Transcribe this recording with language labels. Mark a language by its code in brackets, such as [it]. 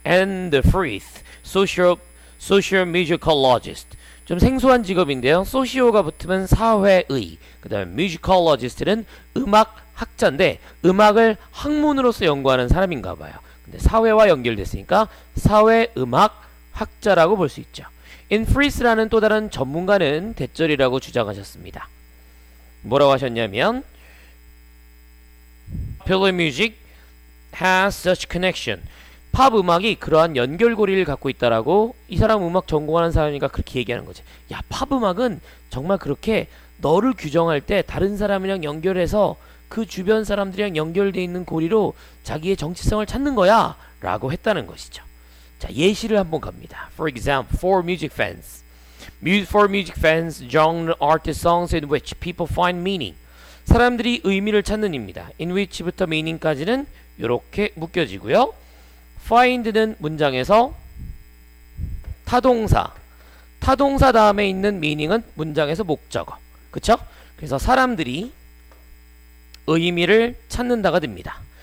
[en] And the fifth, social musicologist. [ko] 좀 생소한 직업인데요. 소시오가 붙으면 사회의, 그 다음에 musicologist는 음악학자인데 음악을 학문으로서 연구하는 사람인가 봐요. 근데 사회와 연결됐으니까 사회음악학자라고 볼 수 있죠. 인프리스라는 또 다른 전문가는 대절이라고 주장하셨습니다. 뭐라고 하셨냐면 [en] Popular music has such connection. [ko] 팝 음악이 그러한 연결고리를 갖고 있다라고 이 사람 음악 전공하는 사람이니까 그렇게 얘기하는 거지. 야, 팝 음악은 정말 그렇게 너를 규정할 때 다른 사람이랑 연결해서 그 주변 사람들이랑 연결되어 있는 고리로 자기의 정체성을 찾는 거야 라고 했다는 것이죠. 자, 예시를 한번 갑니다. [en] For example, for music fans. For music fans, genre artist songs in which people find meaning. [ko] 사람들이 의미를 찾는 입니다. [en] in which [ko] 부터 meaning까지는 이렇게 묶여지고요. find는 문장에서 타동사 다음에 있는 meaning은 문장에서 목적어. 그쵸? 그래서 사람들이 의미를 찾는다가 됩니다.